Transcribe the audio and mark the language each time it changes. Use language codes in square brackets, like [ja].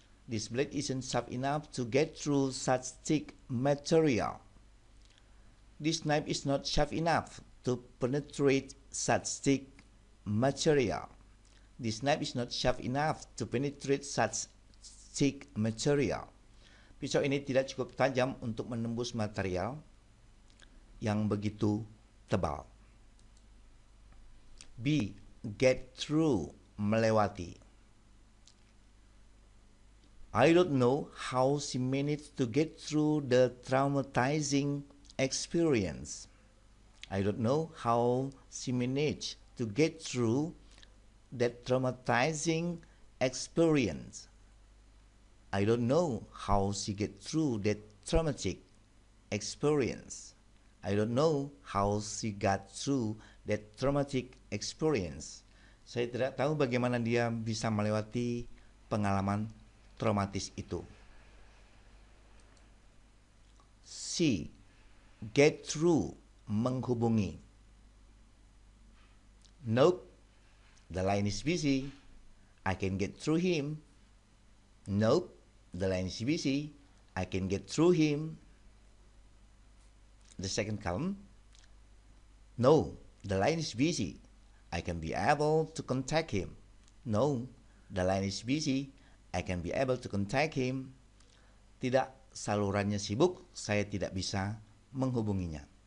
[en] This blade isn't sharp enough to get through such thick material. This knife is not sharp enough to penetrate such thick material. This knife is not sharp enough to penetrate such thick material. [id] Pisau ini tidak cukup tajam untuk menembus material yang begitu tebal. [en] B. Get through, [id] melewati. [en] I don't know how she managed to get through the traumatizing experience. I don't know how she managed to get through that traumatizing experience. I don't know how she get through that traumatic experience. I don't know how she got through that traumatic experience. [id] Saya tidak tahu bagaimana dia bisa melewati pengalaman traumatis itu. [en] C. Get through, [id] menghubungi. [en] Nope, the line is busy. I can get through him. Nope, the line is busy. I can get through him. The second column, no, the line is busy. I can be able to contact him. No, the line is busy. I can be able to contact him. [id] Tidak, salurannya sibuk, saya tidak bisa menghubunginya.